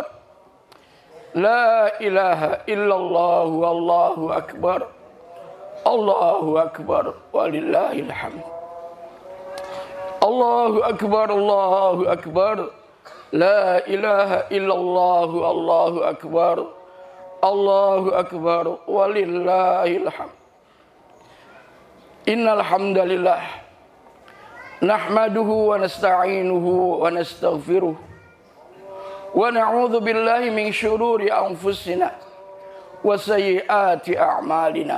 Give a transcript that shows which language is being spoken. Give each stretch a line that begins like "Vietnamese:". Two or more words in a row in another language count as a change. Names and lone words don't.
Arabic: لا إله إلا الله، الله أكبر. الله أكبر، ولله الحمد. الله أكبر، الله أكبر. لا إله إلا الله، الله أكبر. الله أكبر, ولله الحمد. إن الحمد لله نحمده ونستعينه ونستغفره ونعوذ بالله من شرور أنفسنا وسيئات أعمالنا.